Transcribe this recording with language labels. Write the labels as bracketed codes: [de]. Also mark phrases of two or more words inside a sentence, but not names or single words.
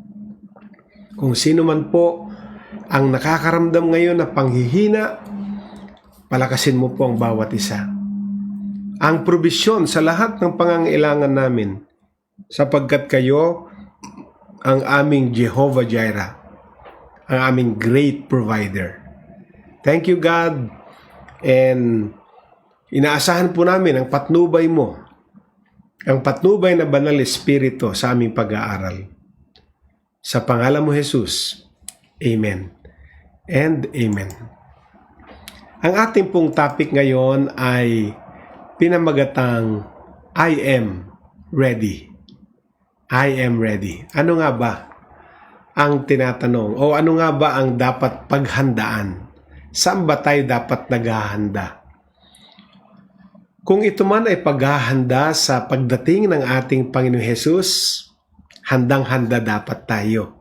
[tl] Kung sino man po ang nakakaramdam ngayon na panghihina, palakasin mo po ang bawat isa. Ang probisyon sa lahat ng pangangailangan namin, sapagkat kayo ang aming Jehovah Jireh, ang aming [en] great provider. Thank you, God, [tl] and inaasahan po namin ang patnubay mo, ang patnubay na Banal Espiritu sa aming pag-aaral. Sa pangalan mo, Jesus. [en] Amen and amen. [tl] Ang ating pong topic ngayon ay pinamagatang [en] I am ready. I am ready. [tl] Ano nga ba ang tinatanong? O ano nga ba ang dapat paghandaan? Saan ba tayo dapat naghahanda? Kung ito man ay paghahanda sa pagdating ng ating Panginoong Jesus, handang-handa dapat tayo.